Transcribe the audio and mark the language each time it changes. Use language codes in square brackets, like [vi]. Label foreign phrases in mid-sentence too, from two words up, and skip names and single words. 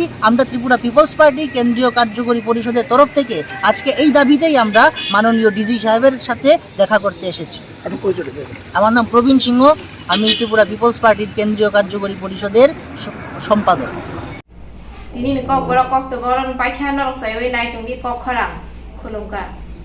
[bn] আমরা ত্রিপুরা পিপলস পার্টি কেন্দ্রীয় কার্যকরী পরিষদের তরফ থেকে আজকে এই দাবিতেই আমরা মাননীয় ডিজি সাহেবের সাথে দেখা করতে এসেছি। আমার নাম প্রবীণ সিংহ, আমি ত্রিপুরা পিপলস পার্টির কেন্দ্রীয় কার্যকরী পরিষদের সম্পাদক। [trp] Tini ni kok borok kok tu boron pai khan norok sai oi nai tung di kok kharang khulungka